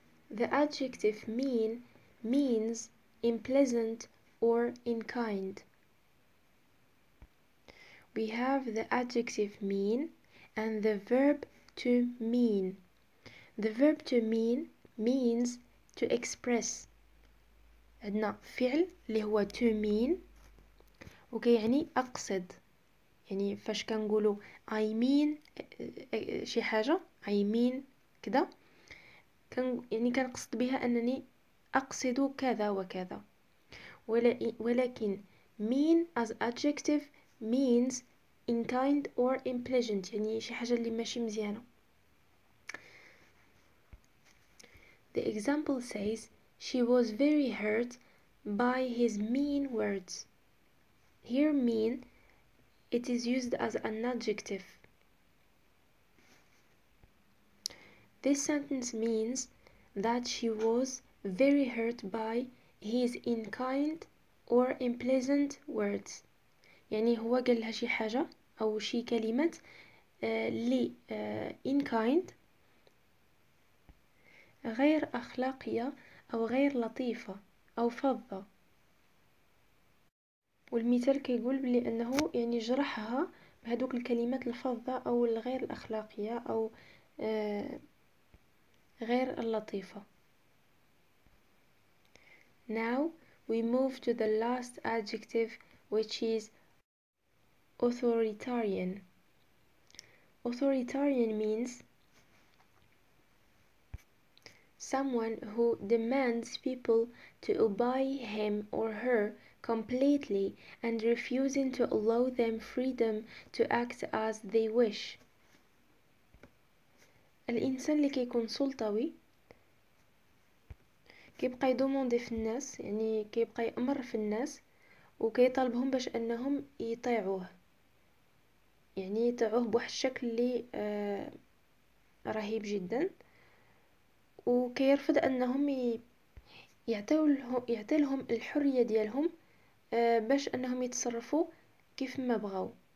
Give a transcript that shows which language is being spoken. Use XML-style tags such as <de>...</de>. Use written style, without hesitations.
<en>The adjective mean means unpleasant or unkind. We have the adjective mean and the verb to mean. The verb to mean means to express.</en> <ar>عندنا فعل اللي هو</ar> <en>to mean</en> <ar>وكيعني أقصد، يعني فاش كنقولوا</ar> <en>I mean</en> <ar>شي حاجة،</ar> <en>I mean</en> <ar>كذا، يعني كنقصد بها أنني أقصد كذا وكذا. ولكن</ar> <en>mean as adjective means unkind or unpleasant،</en> <ar>يعني شي حاجة اللي ماشي مزيانة.</ar> <en>The example says she was very hurt by his mean words. Here mean, it is used as an adjective. This sentence means that she was very hurt by his unkind or unpleasant words.</en> <ar>يعني هو قال لها شي حاجة أو شي كلمات اللي unkind، غير أخلاقية أو غير لطيفة أو فظة. والمثال كيقول بلي أنه يعني جرحها بهدوك الكلمات الفظة أو الغير الأخلاقية أو غير اللطيفة.</ar> <en>Now we move to the last adjective, which is authoritarian. Authoritarian means someone who demands people to obey him or her completely and refusing to allow them freedom to act as they wish.</en> <ar>الإنسان اللي كيكون سلطوي كيبقى يدوموندي في الناس، يعني كيبقى يأمر في الناس وكيطالبهم باش انهم يطيعوه، يعني يطيعوه بواحد الشكل اللي رهيب جدا، وكيرفض انهم يعطيلهم الحرية ديالهم باش انهم يتصرفوا كيف ما بغاو.</ar>